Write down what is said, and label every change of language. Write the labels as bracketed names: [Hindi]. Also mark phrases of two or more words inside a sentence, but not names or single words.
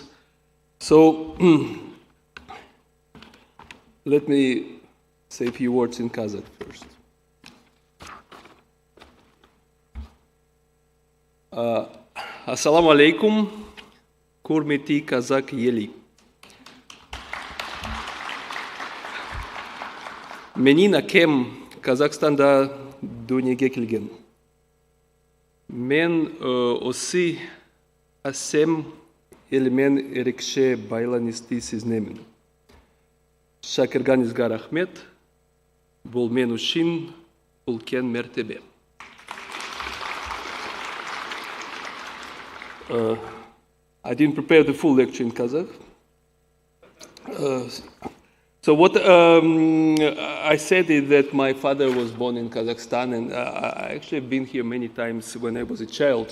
[English] So let me say a few words in Kazakh first. [Arabic] السلام عليكم, [Kazakh] құрметті қазақ елі. Менин акем Казахстанда дүниеге келген. Мен осы әсем елмен ерекше байланысты сезінемін. Шақырғаныңызға рахмет, бұл мен үшін үлкен мәртебе. [English] I didn't prepare the full lecture in Kazakh. So what I said is that my father was born in Kazakhstan, and I actually have been here many times when I was a child.